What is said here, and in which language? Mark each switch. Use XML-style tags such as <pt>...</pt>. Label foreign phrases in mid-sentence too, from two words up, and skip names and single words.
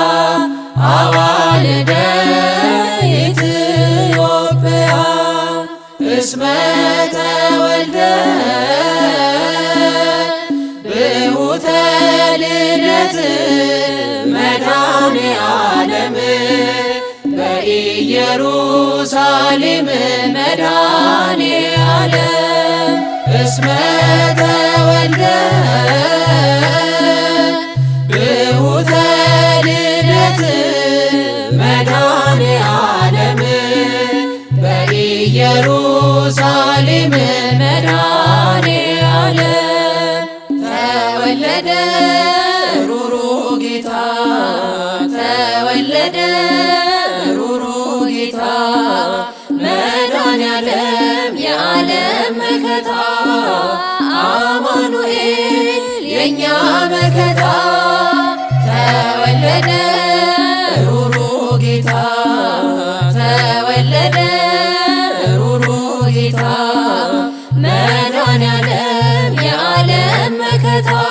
<gez>አዋልደ ኢትዮጵያ እስመ ተወልደ ብሁተ ልደት መድኃኔ ዓለም በኢየሩሳሌም መድኃኔ ዓለም እስመ ተወልደ ብሁተ ልደት መድኃኔ ዓለም በኢየሩሳሌም መድኃኔ ዓለም</gez> <am>ተወለደ ሩሩ ጌታ ተወለደ ሩሩ ጌታ መድኃኔ ዓለም የዓለም መከታ አማኑኤል የእኛ መከታ ተወለደ ሩሩ ጌታ ተወለደ ሩሩ ጌታ መድኃኔ ዓለም የዓለም መከታ</am>